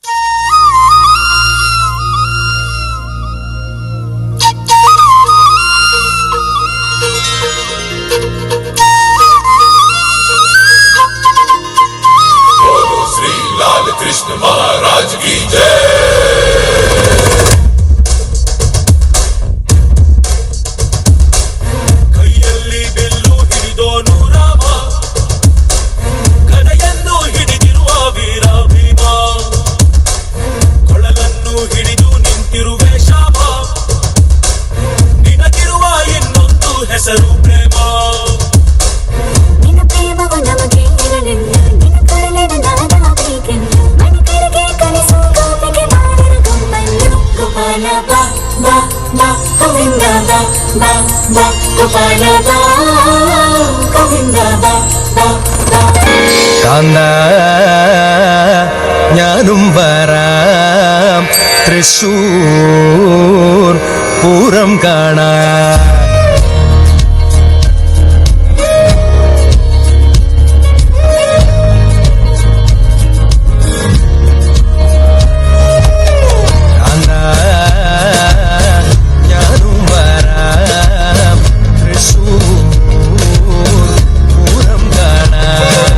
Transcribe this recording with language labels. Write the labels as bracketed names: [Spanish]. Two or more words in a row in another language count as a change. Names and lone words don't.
[Hindi] श्री लाल कृष्ण महाराज की जय। [Kannada] ಕೈಯಲ್ಲಿ ಬೆಲ್ಲು ಹಿಡಿದೋನು ರಾಮ ಕಡೆಯನ್ನು ಹಿಡಿದಿರುವ ವೀರ ಭೀಮ ಕೊಳಲನ್ನು ಹಿಡಿದು ನಿಂತಿರುವೆ ಶಾಮ ನಿನಗಿರುವ ಇನ್ನೊಂದು ಹೆಸರು ಪ್ರೇಮ ನಿನ್ನ ಪ್ರೇಮವು ನಮಗೆ ಇರಲಿಲ್ಲ ನಿನ್ನ ಕರಳಿನ ನಾನಾಗಬೇಕೆಂದು ಮನೆ ಕರೆಗೆ ಕನಸು ಗೋಪಿಗೆ ಮಾಡಿದ ಗಮ್ಮನ್ನು ಗೋಪಾಲ ಬಾ ಬಾ ಬಾ ಗೋವಿಂದ ಬಾ ಬಾ ಬಾ ಗೋಪಾಲ ಬಾ ಗೋವಿಂದ ಬಾ ಬಾ ಬಾ [Malayalam] കാന്ത ഞാനും വരാം തൃശൂർ പൂരം കാണാൻ കാന്ത ഞാനും വരാം തൃശൂർ പൂരം കാണാൻ